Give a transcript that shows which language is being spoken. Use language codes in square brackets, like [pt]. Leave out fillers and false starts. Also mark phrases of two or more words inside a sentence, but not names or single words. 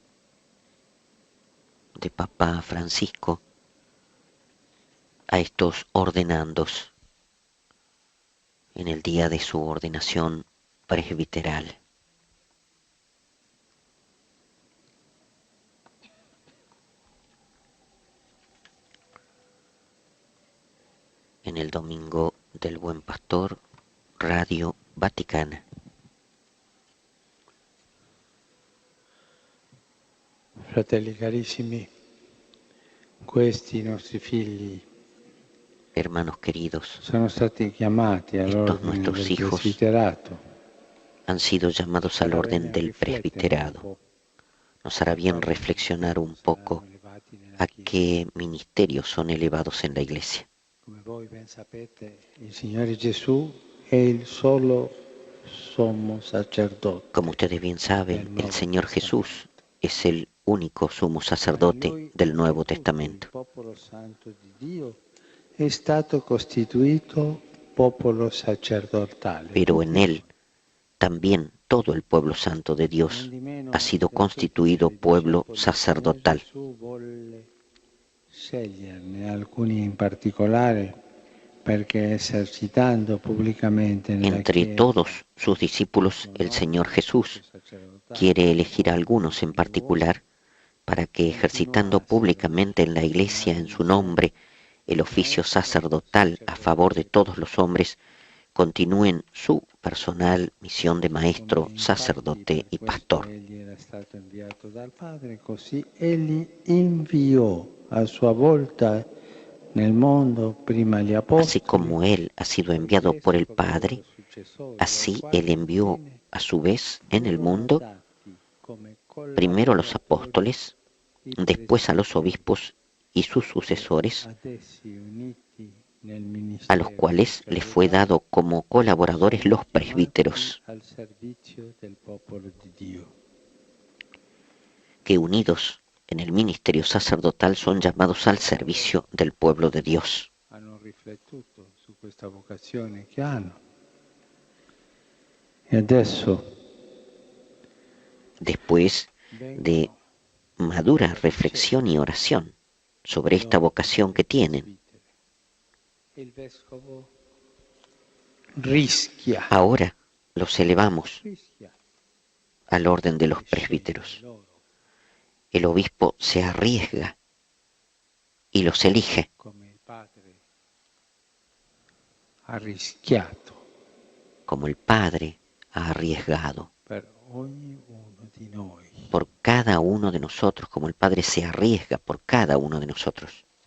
[es] de Papa Francisco a estos ordenandos en el día de su ordenación presbiteral. En el Domingo del Buen Pastor, Radio Vaticana. [it] Fratelli carissimi, questi nostri figli, [es] hermanos queridos, [it] sono stati chiamati all'ordine del presbiterato. [es] Han sido llamados al orden del presbiterado. Nos hará bien reflexionar un poco a qué ministerios son elevados en la Iglesia. [it] Come voi ben sapete, il Signore Gesù è il solo sommo sacerdote. [es] Como ustedes bien saben, el Señor Jesús es el único sumo sacerdote del Nuevo Testamento. [it] Il popolo santo di Dio è stato costituito popolo sacerdotale. [es] Pero en él también todo el pueblo santo de Dios ha sido constituido pueblo sacerdotal. [it] Sceglierne alcuni in particolare perché esercitando pubblicamente [es] entre todos sus discípulos el Señor Jesús quiere elegir a algunos en particular para que ejercitando públicamente en la Iglesia en su nombre el oficio sacerdotal a favor de todos los hombres continúen su personal misión de maestro, sacerdote y pastor. [it] Egli era stato inviato dal Padre, così egli inviò a sua volta nel mondo prima gli apostoli. [es] Así como él ha sido enviado por el Padre, así él envió a su vez en el mundo primero a los apóstoles, después a los obispos y sus sucesores, a los cuales les fue dado como colaboradores los presbíteros, que unidos en el ministerio sacerdotal son llamados al servicio del pueblo de Dios. [it] Hanno riflettuto su questa vocazione che hanno. E adesso, [es] después de madura reflexión y oración sobre esta vocación que tienen, [it] il vescovo rischia [es] ahora los elevamos al orden de los presbíteros. El obispo se arriesga y los elige. Como el Padre ha arriesgado por cada uno de nosotros, como el Padre se arriesga por cada uno de nosotros.